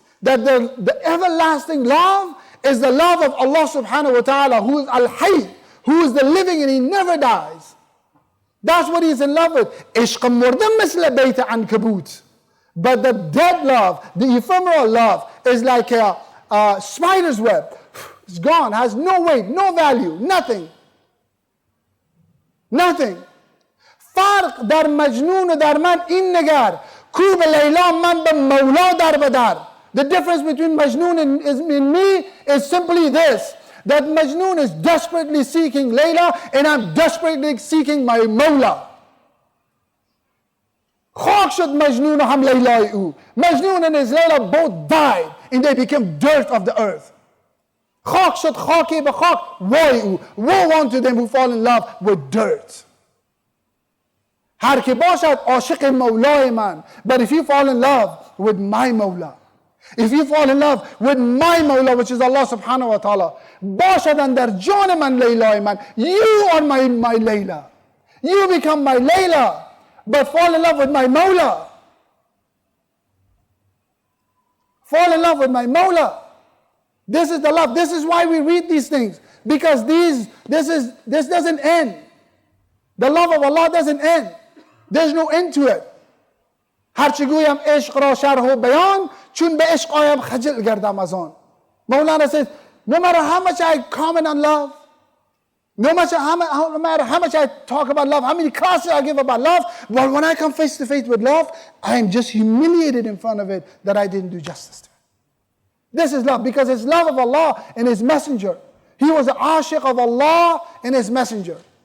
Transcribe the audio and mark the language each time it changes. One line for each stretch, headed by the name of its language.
English: That the everlasting love is the love of Allah subhanahu wa ta'ala, who is al-hayy, who is the living and He never dies. That's what He's in love with.
Persian: Ishq murdam misla bayt ankabut.
English: But the dead love, the ephemeral love, is like a spider's web. It's gone, has no weight, no value, nothing. Nothing.
Persian: فرق در مجنون و در من این نگر کو به لیلا من به مولا در بدر.
English: The difference between Majnun and me is simply this, that Majnun is desperately seeking Layla and I'm desperately seeking my Mawla.
Persian: خاک شد مجنون و هم لیلای او.
English: Majnun and his Layla both died and they became dirt of the earth.
Persian: خاک شد خاکی به خاک وای او.
English: Woe unto them who fall in love with dirt.
Persian: هر که باشد عاشق مولای من.
English: But if you fall in love with my Mawla, if you fall in love with my Mawla, which is Allah subhanahu wa ta'ala,
Persian: باشد در جان من لیلای من.
English: You are my Layla. You become my Layla. But fall in love with my Mawla. Fall in love with my Mawla. This is the love. This is why we read these things. Because this doesn't end. The love of Allah doesn't end. There's no end to it.
Persian: هرچی گویم عشق را شرح و بیان چون به عشق آیم خجل گردم از آن.
English: Maulana says, no matter how much I comment on love, no matter how much I talk about love, how many classes I give about love, but when I come face to face with love, I am just humiliated in front of it that I didn't do justice to it. This is love, because it's love of Allah and His Messenger. He was the ashiq of Allah and His Messenger.